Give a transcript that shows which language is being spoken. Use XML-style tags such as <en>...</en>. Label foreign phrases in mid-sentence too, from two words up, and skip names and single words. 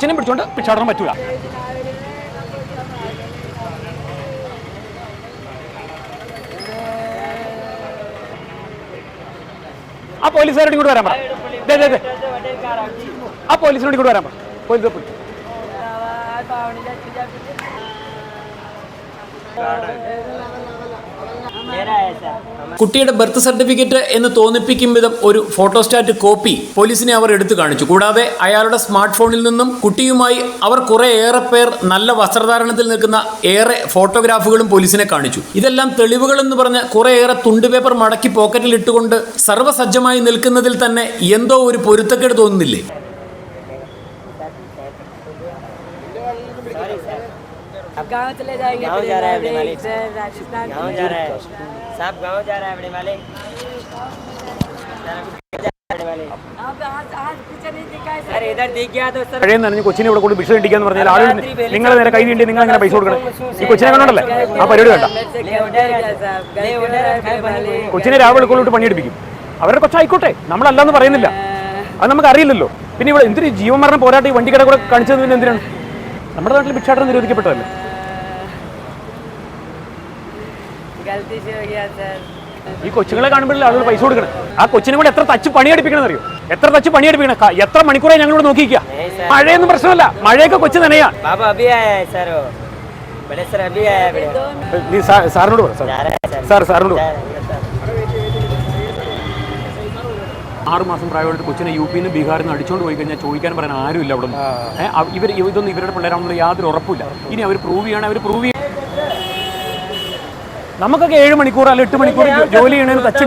<ml>കൊച്ചിനെ പിടിച്ചോണ്ട് ഭിക്ഷാടനം പറ്റൂല. ആ പോലീസുകാരോട് ഇങ്ങോട്ട് വരാൻ പറ. ആ പോലീസിനോട് ഇങ്ങോട്ട് വരാൻ പറ. പോലീസ്</ml> <hi>मेरा है सर।</hi> <ml>കുട്ടിയുടെ</ml> <en>birth certificate</en> <ml>എന്ന് തോന്നിപ്പിക്കും വിധം ഒരു</ml> <en>photostat copy</en> <ml>പോലീസിനെ അവർ എടുത്തു കാണിച്ചു. കൂടാതെ അയാളുടെ</ml> <en>smart phoneിൽ</en> <ml>നിന്നും കുട്ടിയുമായി അവർ കുറെ ഏറെ പേർ നല്ല വസ്ത്രധാരണത്തിൽ നിൽക്കുന്ന ഏറെ ഫോട്ടോഗ്രാഫുകളും പോലീസിനെ കാണിച്ചു. ഇതെല്ലാം തെളിവുകൾ എന്ന് പറഞ്ഞ് കുറേയേറെ തുണ്ട് പേപ്പർ മടക്കി പോക്കറ്റിൽ ഇട്ടുകൊണ്ട് സർവ്വസജ്ജമായി നിൽക്കുന്നതിൽ തന്നെ എന്തോ ഒരു പൊരുത്തക്കേട് തോന്നുന്നില്ലേ?</ml> <hi>गाँव चले जाएंगे। गाँव जा रहा है अपने मालिक। राजस्थान गाँव जा रहा है साहब, गाँव जा रहा है अपने मालिक। आज कुछ नहीं दिखा है सर इधर दिख गया तो सर</hi> <ml>പഴയ നനഞ്ഞ് കൊച്ചിനെ ഇവിടെ കൊണ്ട് ഭിക്ഷ ഇടിക്കാന്ന് പറഞ്ഞാൽ ആളുകൾ നിങ്ങൾ നേരെ കൈ നീണ്ടി നിങ്ങൾ അങ്ങനെ പൈസ കൊടുക്കണം. ഈ കൊച്ചിനെ കണ്ടോണ്ടല്ലേ ആ പരിപാടി വേണ്ട. കൊച്ചിനെ രാവിലെ കൊള്ളിട്ട് പണിയെടുപ്പിക്കും. അവരുടെ കൊച്ചായിക്കോട്ടെ, നമ്മളല്ലാന്ന് പറയുന്നില്ല, അത് നമുക്ക് അറിയില്ലല്ലോ. പിന്നെ ഇവിടെ എന്തൊരു ജീവമരണ പോരാട്ടം ഈ വണ്ടിക്കട കൂടെ കാണിച്ചത് പിന്നെ എന്തിനാണ്? നമ്മുടെ നാട്ടിൽ ഭിക്ഷാടനം നിരോധിക്കപ്പെട്ടതല്ലേ?</ml> <hi>गलती से हो गया सर।</hi> <ml>ഈ കൊച്ചുങ്ങളെ കാണുമ്പോഴല്ലേ ആളുകൾ പൈസ കൊടുക്കണം. ആ കൊച്ചിനെ കൂടെ എത്ര തച്ച് പണിയെടുപ്പിക്കണം അറിയോ? എത്ര തച്ച് പണിയെടുപ്പിക്കണം? എത്ര മണിക്കൂറായി ഞങ്ങളിവിടെ നോക്കിയിരിക്കുക. മഴയൊന്നും പ്രശ്നമല്ല, മഴയൊക്കെ കൊച്ചു നനയാ.</ml> <hi>बाबा अभी आया है सर, वो बड़े सर अभी आया है बड़े।</hi> <ml>നീ സാറിനോട് പറ. സാറിനോട് പറ. 6 മാസം പ്രായമുള്ള കൊച്ചിനെ യുപിയിൽ നിന്ന് ബീഹാറിൽ നിന്ന് അടിച്ചുകൊണ്ട് പോയി കഴിഞ്ഞാൽ ചോദിക്കാൻ പറയാൻ ആരുമില്ല അവിടെ നിന്ന്. ഇതൊന്നും ഇവരുടെ പിള്ളേരാണെന്നുള്ള യാതൊരു ഉറപ്പില്ല. ഇനി അവർ പ്രൂവ് ചെയ്യണം, അവർ പ്രൂവ് ചെയ്യും. നമുക്കൊക്കെ 7 മണിക്കൂർ അല്ല 8 മണിക്കൂർ ജോലി ചെയ്യണതിന് തച്ചുണ്ട്.</ml>